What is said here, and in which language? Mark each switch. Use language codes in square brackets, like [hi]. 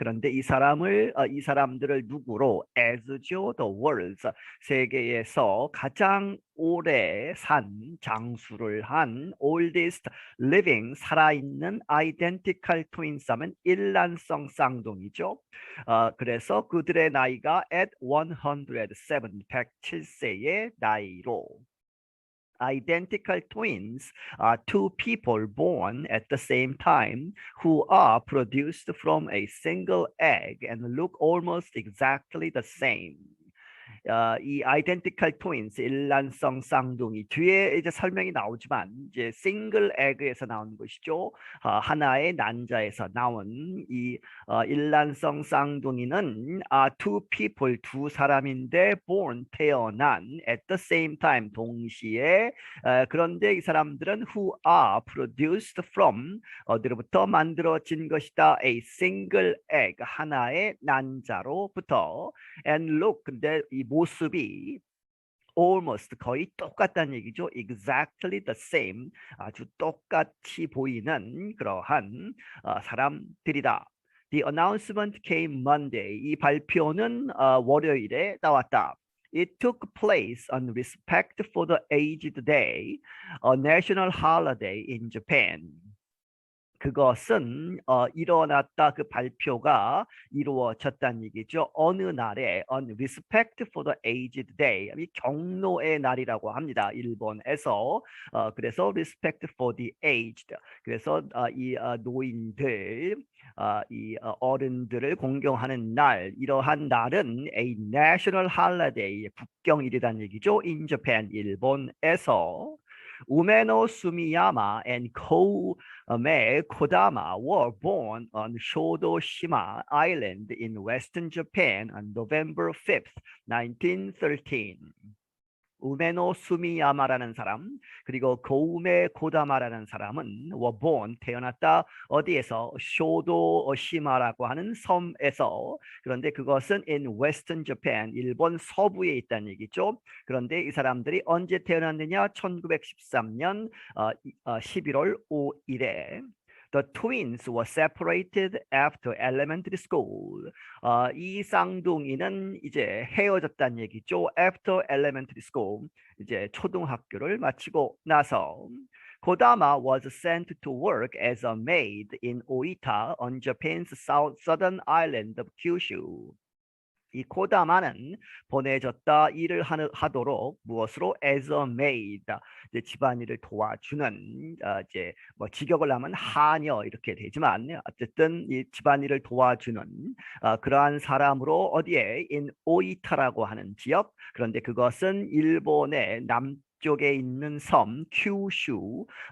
[ko] 그런데 이 사람들을 누구로 as죠? [en] The world's [ko] 세계에서 가장 오래 산 장수를 한 [en] oldest living [ko] 살아있는 [en] identical twins [ko] 하면 일란성 쌍둥이죠. 그래서 그들의 나이가 [en] at 107의 나이로 Identical twins are two people born at the same time who are produced from a single egg and look almost exactly the same. [ko] 이 identical twins 일란성 쌍둥이 뒤에 이제 설명이 나오지만 이제 [en] single egg [ko] 에서 나온 것이죠. 하나의 난자에서 나온 이 일란성 쌍둥이는 [en] two people [ko] 두 사람인데 born 태어난 [en] at the same time [ko] 동시에 그런데 이 사람들은 [en] who are produced from [ko] 어디로부터 만들어진 것이다. [en] a single egg [ko] 하나의 난자로부터 [en] and look [ko] 근데 이 모습이 almost 거의 똑같다는 얘기죠. [en] Exactly the same [ko] 아주 똑같이 보이는 그러한 사람들이다. [en] The announcement came Monday. [ko] 이 발표는 월요일에 나왔다. [en] It took place on respect for the aged day, a national holiday in Japan. [ko] 그것은 일어났다. 그 발표가 이루어졌다는 얘기죠. 어느 날에 [en] on respect for the aged day [ko] 이 경로의 날이라고 합니다. 일본에서 그래서 [en] respect for the aged [ko] 그래서 이 노인들 이 어른들을 공경하는 날 이러한 날은 [en] a national holiday [ko] 국경일이라는 얘기죠. [en] in Japan [ko] 일본에서 [en] 우메노 수미야마 and Koumei Kodama were born on Shodoshima Island in western Japan on November 5th, 1913. [ko] 우메노 수미야마라는 사람 그리고 고우메 고다마라는 사람은 [en] were born [ko] 태어났다 어디에서 쇼도시마라고 하는 섬에서 그런데 그것은 [en] in western Japan [ko] 일본 서부에 있다는 얘기죠. 그런데 이 사람들이 언제 태어났느냐 1913년 11월 5일에 [en] The twins were separated after elementary school. [ko] 이 쌍둥이는 이제 헤어졌다는 얘기죠. [en] After elementary school, [ko] 이제 초등학교를 마치고 나서 [en] Kodama was sent to work as a maid in Oita on Japan's southern island of Kyushu. [ko] 이 코다마는 보내졌다 일을 하도록 무엇으로 [en] as a maid [ko] 이제 집안일을 도와주는 이제 뭐 직역을 하면 하녀 이렇게 되지만 어쨌든 이 집안일을 도와주는 그러한 사람으로 어디에 in 오이타라고 하는 지역 그런데 그것은 일본의 쪽에 있는 섬 큐슈